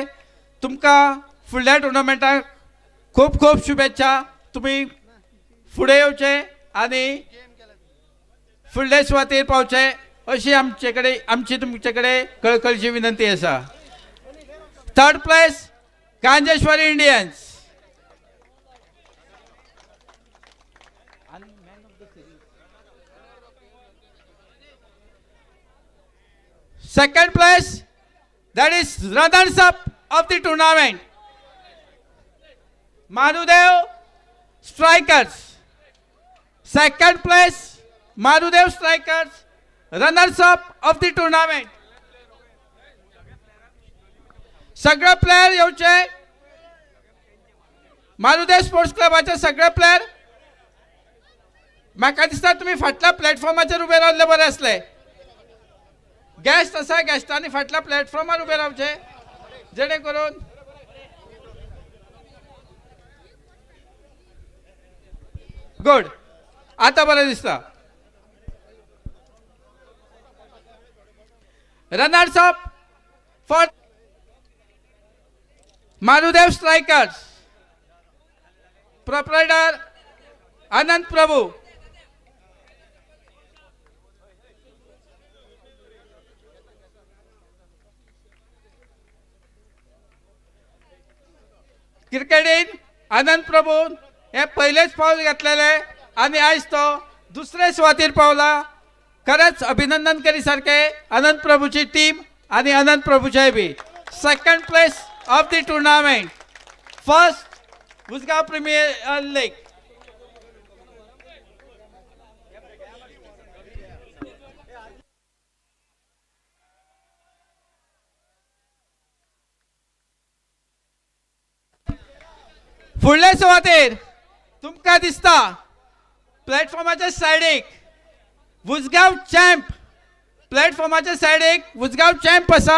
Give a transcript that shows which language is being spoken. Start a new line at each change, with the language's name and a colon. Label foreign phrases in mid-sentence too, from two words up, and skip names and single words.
Konkani: तुमकां फुडल्या टुर्नामेंटाक खूब खूब शुभेच्छा. तुम्ही फुडें येवचे आणि फुडले सुवातेर पावचे अशी आमची तुमचे कडेन कळकळीची विनंती आसा.
English: Third place Ganjeshwari Indians. Second place, that is runners up of the tournament, Marudev Strikers. Second place, Marudev Strikers, runners up of the tournament.
Konkani: सगळे प्लेयर येवचे. मारुदेव स्पोर्ट्स क्लबाचे सगळे प्लेयर. म्हाका दिसता तुम्ही फाटल्या प्लॅटफॉर्माचेर उबे रावले बरे आसले. गॅस्ट आसा गॅस्टांनी फाटल्या प्लॅटफॉर्मार उबे रावचे जेणे करून गुड आता बरें दिसता.
English: Runners up for Marudev Strikers proprietor Anand Prabhu.
Konkani: क्रिकेटीन आनंद प्रभून हे पहिलेच पाऊल घातलेले आणि आज तो दुसरे सुवातेर पावला. खरंच अभिनंदन करी सारखे आनंद प्रभूची टीम आणि आनंद प्रभूचे बी.
English: Second place of the tournament first Usgaon Premier League.
Konkani: फुडल्या सुवातेर तुमकां दिसता प्लॅटफॉर्माच्या सायडीक उसगांव चॅम्प प्लॅटफॉर्माच्या सायडीक उसगांव चॅम्प आसा.